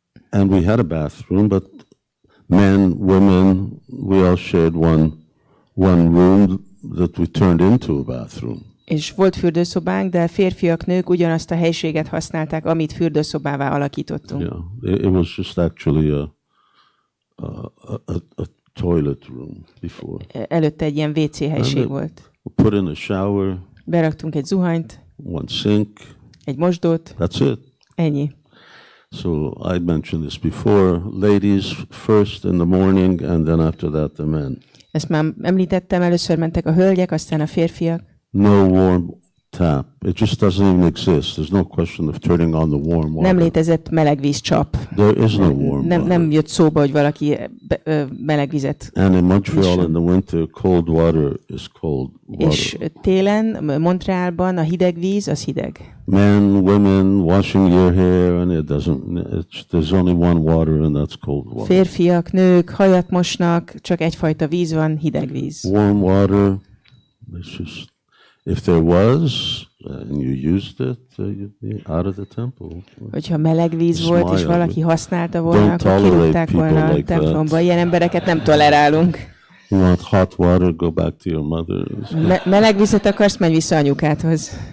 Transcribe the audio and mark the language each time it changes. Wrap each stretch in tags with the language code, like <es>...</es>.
<en>And we had a bathroom, but men, women, we all shared one room that we turned into a bathroom.</en> <hu>És volt fürdőszobánk, de férfiak, nők ugyanazt a helységet használták, amit fürdőszobává alakítottunk.</hu> <en>Yeah, it was just actually a toilet room before.</en> <hu>Előtte egy ilyen WC helység volt.</hu> <en>We put in a shower.</en> <hu>Beraktunk egy zuhanyt.</hu> <en>One sink.</en> <hu>Egy mosdót.</hu> <en>That's it.</en> <hu>Ennyi.</hu> <en>So I mentioned this before. Ladies first in the morning, and then after that the men.</en> <hu>Ezt már említettem, először mentek a hölgyek, aztán a férfiak.</hu> <en>No warm tap. It just doesn't even exist. There's no question of turning on the warm water.</en> <hu>Nem létezett melegvízcsap.</hu> <en>There is no warm water.</en> <hu>Nem jött szóba, hogy valaki melegvizet.</hu> <en>And in Montreal in the winter, cold water is cold water.</en> <hu>És télen, Montrealban a hideg víz, az hideg.</hu> <en>Men, women washing your hair, and there's only one water, and that's cold water.</en> <hu>Férfiak, nők hajat mosnak, csak egyfajta víz van, hideg víz.</hu> <en>Warm water, it's just, if there was, and you used it, you'd be out of the temple.</en> <hu>Hogyha meleg víz volt, és valaki használta volna, akkor kirúgták volna a templomba. Ilyen embereket nem tolerálunk.</hu> <en>You want hot water, go back to your mother.</en> <hu>Meleg vizet akarsz, menj vissza anyukádhoz.</hu>